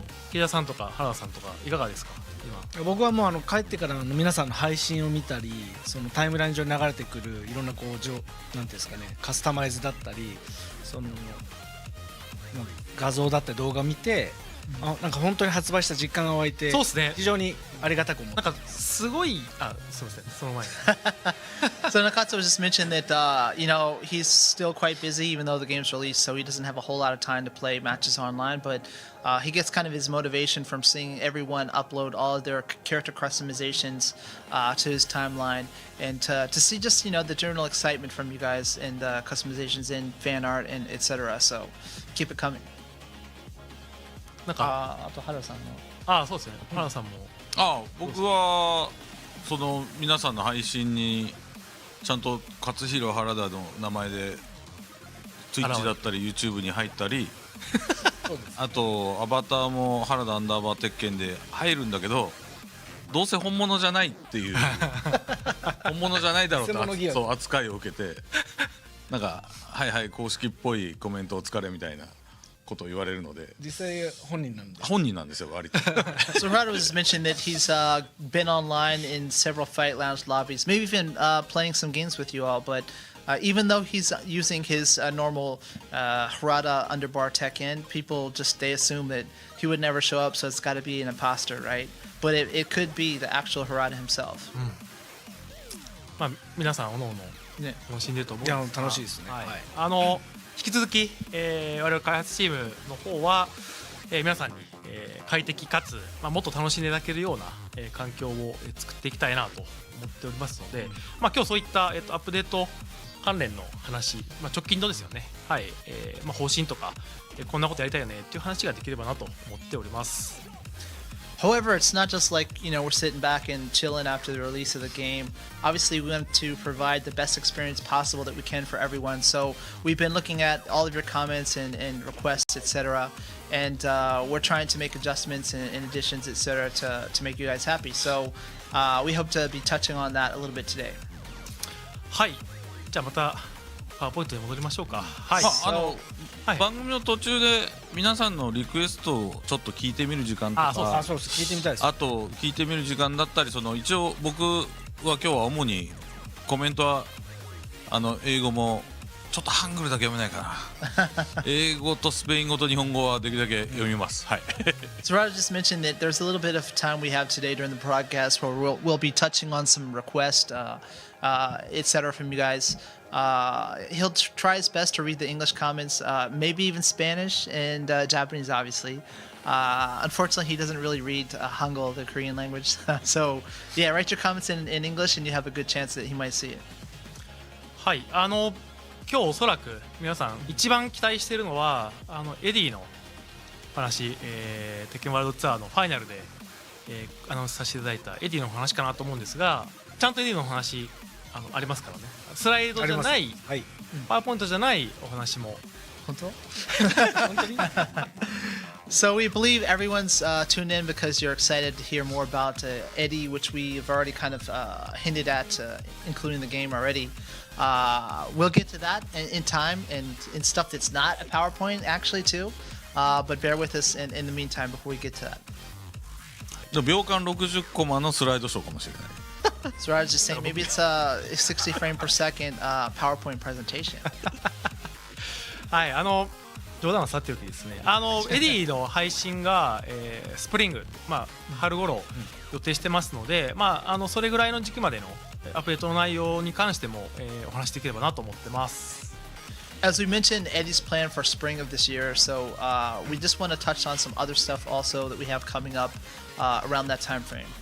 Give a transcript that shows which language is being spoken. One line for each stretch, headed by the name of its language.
Japanese: 木田さんとか原田さんとかいかがですか今。僕はもう帰ってから皆さんの配信を見たり、そのタイムライン上に流れてくるいろんななんていうんですかね、カスタマイズだったり、その画像だったり動画を見て、なんか本当に発売した実感が湧いて、そうですね。非常にありがたく思って。なんかすごいすみませんその前に。
English: So Nakatsu just mentioned that you know he's still quite busy even though the game's released, so he doesn't have a whole lot of time to play matches online. But he gets kind of his motivation from seeing everyone upload all of their character customizations to his timeline, and to see just the general excitement from you guys and customizations in fan art and etc. So keep it coming.
Japanese: なんかあと原さんのそうですね。原田さんも。僕はその皆さんの配信にちゃんと勝弘原田の名前で Twitch だったり YouTube に入ったりあとアバターも原田アンダーバー鉄拳で入るんだけど、どうせ本物じゃないっていう本物じゃないだろうとそう扱いを受けて、なんかはいはい公式っぽいコメントを使れみたいなことを言われるので、実際本人なんですよ割と。
English: So Harada was mentioning that he's been online in several fight lounge lobbies, maybe even playing some games with you all, but even though he's using his normal Harada underbar Tekken, people they assume that he would never show up, so it's got to be an imposter, right? But it could be the actual Harada himself.
Japanese: 皆さんおのおの楽しんでると思うんですが、いや楽しいですね。引き続き、我々開発チームの方は、皆さんに、快適かつ、もっと楽しんでいただけるような、環境を作っていきたいなと思っておりますので、今日そういった、アップデート関連の話、直近のですよね、はい、方針とか、こんなことやりたいよねっていう話ができればなと思っております。
English: However, it's not just like, we're sitting back and chilling after the release of the game. Obviously, we want to provide the best experience possible that we can for everyone. So we've been looking at all of your comments and requests, etc. And we're trying to make adjustments and additions, etc. to make you guys happy. So we hope to be touching on that a little bit today.
Japanese: はい、じゃあまたパワーポイントに戻りましょうか。はい、はい、番組の途中で皆さんのリクエストをちょっと聞いてみる時間とか、そうです聞いてみたいです。あと聞いてみる時間だったり、一応僕は今日は主にコメントは英語もちょっとハングルだけ読めないかな英語とスペイン語と日本語はできるだけ読みます。はい。
English: So Raj just mentioned that there's a little bit of time we have today during the broadcast where we'll be touching on some requests, etc. from you guys. He'll try his best to read the English comments, maybe even Spanish and Japanese, obviously. Unfortunately, he doesn't really read Hangul, the Korean language. So, yeah, write your comments in English and you have a good chance that he might see it.
Japanese: はい、今日おそらく皆さん一番期待しているのはエディの話、テッケンワールドツアーのファイナルで、アナウンスさせていただいたエディの話かなと思うんですが、ちゃんとエディの話ありますからね。スライドじゃない、はい、パワーポイントじゃないお話も。本当
English: So we believe everyone's tuned in because you're excited to hear more about Eddie, which we've already kind of hinted at, including the game already. We'll get to that in time and in stuff that's not a PowerPoint actually too. But bear with us in the meantime before we get to that.
Japanese: 秒間60コマのスライドショーかもしれない。
English: So I was just saying, maybe it's a 60 frame per second PowerPoint presentation.
Japanese: はい、冗談はさておきですね、エディの配信が、スプリング、春頃予定してますので、それぐらいの時期までのアップデートの内容に関しても、お話しできればなと思ってます。
English: As we mentioned, Eddie's plan for spring of this year, so we just want to touch on some other stuff also that we have coming up around that time frame.